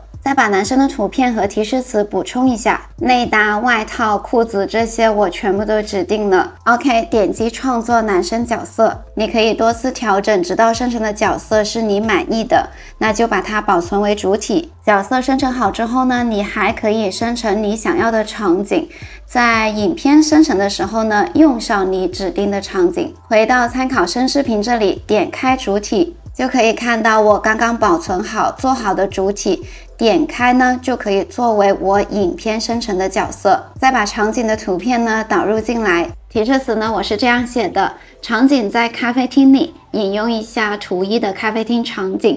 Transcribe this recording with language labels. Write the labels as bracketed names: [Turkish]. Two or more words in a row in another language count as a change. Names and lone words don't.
[Chinese] 再把男生的圖片和提示詞補充一下，內搭、外套、褲子這些我全部都指定了。OK， 點擊創作男生角色，你可以多次調整，直到生成的角色是你滿意的，那就把它保存為主體。角色生成好之後呢，你還可以生成你想要的场景。在影片生成的时候呢，用上你指定的场景。回到參考生視頻這裡，點開主體，就可以看到我剛剛保存好做好的主體。點開呢，就可以作為我影片生成的角色。再把場景的圖片呢導入進來。提示詞呢，我是這樣寫的：場景在咖啡廳裡，引用一下圖一的咖啡廳場景。